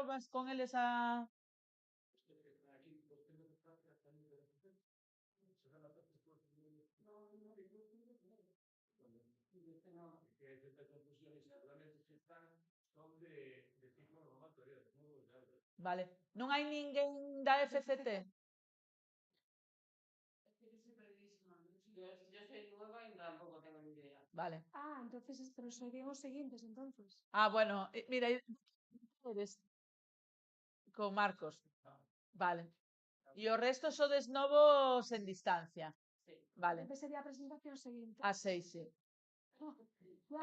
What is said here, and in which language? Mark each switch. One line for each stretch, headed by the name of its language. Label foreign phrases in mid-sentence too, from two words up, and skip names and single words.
Galician: Vas con eles a... Vale. Non hai ninguén da FCT?
Spanish: Yo soy nueva y tampoco tengo ni idea. Vale.
Galician: Entonces, pero serían os seguintes, entonces.
Spanish: Bueno, mira, eres con Marcos. Vale.
Galician: E o resto sodes novos en distancia. Sí. Vale. Entonces sería a presentación seguinte. A 6, sí.
Spanish: Ya,